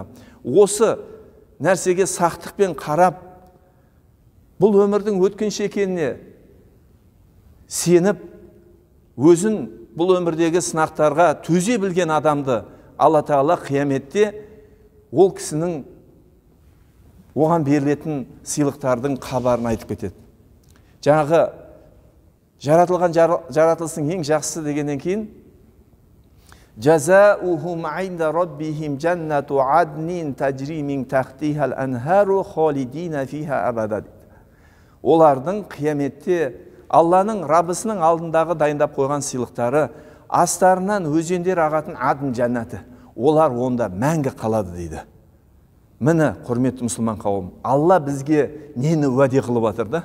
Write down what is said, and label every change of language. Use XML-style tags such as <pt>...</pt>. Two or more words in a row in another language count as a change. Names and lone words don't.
<kk>Осы нәрсеге сақтықпен қарап, бұл өмірдің өткінші екеніне сеніп, өзін бұл өмірдегі сынақтарға төзе білген адамды Алла Тағала қияметте ол кісінің оған берілетін сыйлықтардың хабарын айтып кетеді. Жаңағы жаратылған жаратылыстың ең жақсысы дегеннен кейін</kk> <ar>جزاؤهم عند ربهم جنات عدن تجري من تحتها الأنهار خالدين فيها أبدا.</ar> <kk>Олардың қияметте Алланың Раббысының алдындағы дайындап қойған сыйлықтары, астарынан өзендер ағатын адн жәннаты. Олар онда мәңгі қалады дейді. Міне, құрметті мұсылман қауым, Алла бізге нені уәде қылып жатыр да?</kk>